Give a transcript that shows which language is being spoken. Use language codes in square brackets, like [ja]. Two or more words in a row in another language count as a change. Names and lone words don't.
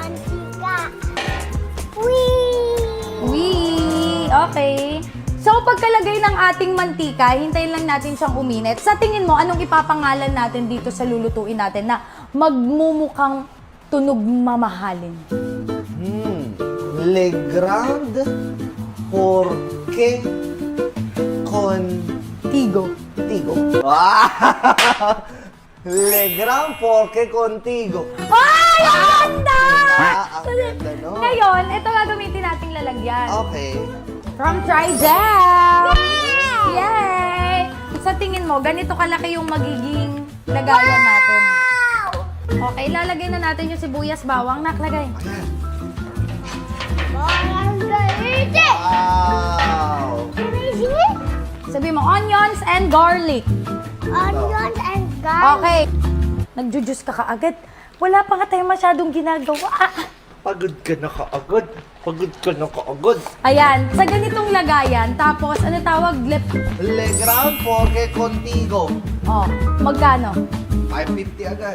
[tl] Mantika. Wee! Wee! Okay. So, pagkalagay ng ating mantika, hintayin lang natin siyang uminit. Sa tingin mo, anong ipapangalan natin dito sa lulutuin natin na magmumukhang tunog mamahalin? Le Grand Porque Contigo. Tigo. Le Grand Porque Contigo. Ay! Ang ganda! Ang ganda, no? Ngayon, ito gagamitin nating lalagyan. Okay. [en] From Tridel! Yay! [tl] Sa tingin mo, ganito kalaki yung magiging lagayan natin. Okay, lalagay na natin yung sibuyas, bawang, naklagay. Parang galit! Wow! Sabi mo, [en] onions and garlic. Onions and garlic. [tl] Okay. Nagjujus ka kaagad. Wala pa nga tayo masyadong ginagawa. Pagod ka na kaagad. Pagod ka na kaagad. Ayan, sa ganitong lagayan, tapos ano tawag? Le Grand Porque Contigo. Oh, magkano? 550 agad.